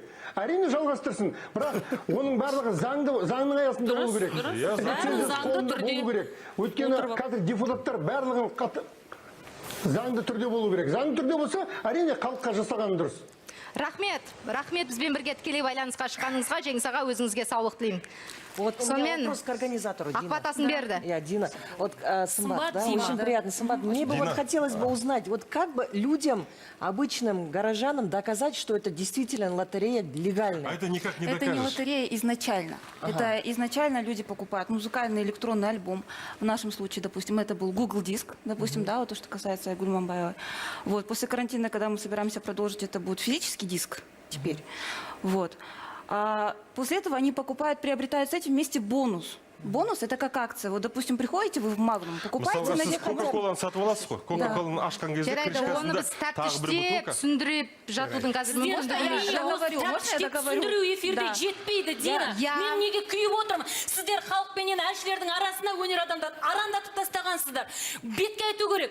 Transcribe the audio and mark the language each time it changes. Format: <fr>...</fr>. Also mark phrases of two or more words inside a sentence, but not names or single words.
<kk>Әрине жалғастырсын, бірақ оның барлығы заңның аясында болу керек. Болу керек. Өйткені қазір депутаттар барлығын заңды түрде болу керек. Заңды түрде болса, әрине халыққа жасаған дұрыс. Рахмет, бізбен бірге тікелей байланысқа шыққаныңызға, Жеңіс аға, өзіңізге саулық тілеймін.</kk> <ru>Вот у меня вопрос к организатору, Дина.</ru> <kk>Ахватасын берді.</kk> <ru>Дина, вот Сымбат, да, очень приятно. Сымбат, мне бы вот хотелось бы узнать, вот как бы людям, обычным горожанам доказать, что это действительно лотерея легальная? А это никак не докажешь. Это не лотерея изначально. Это изначально люди покупают музыкальный электронный альбом. В нашем случае, допустим, это был Google диск, допустим, да, вот то, что касается Айгуль Иманбаевой. Вот, после карантина, когда мы собираемся продолжить, это будет физический диск теперь. Вот. А после этого они покупают, приобретают с этим вместе бонус. Бонус это как акция. Вот, допустим, приходите вы в Магнум, покупаете на некоторые...</ru> <kk>Кока-коланы сатып аласыз ғой. Кока-коланы ашқан кезде Оны біз тәптіштеп, түсіндіріп жатудың қазір түсіндіру эфирде жетпейді, Дина. Мен неге күйіп отырмын? Сіздер халықпенен әншілердің арасына өнер адамдарды арандатып тастағансыздар. Бетке айту керек.</kk>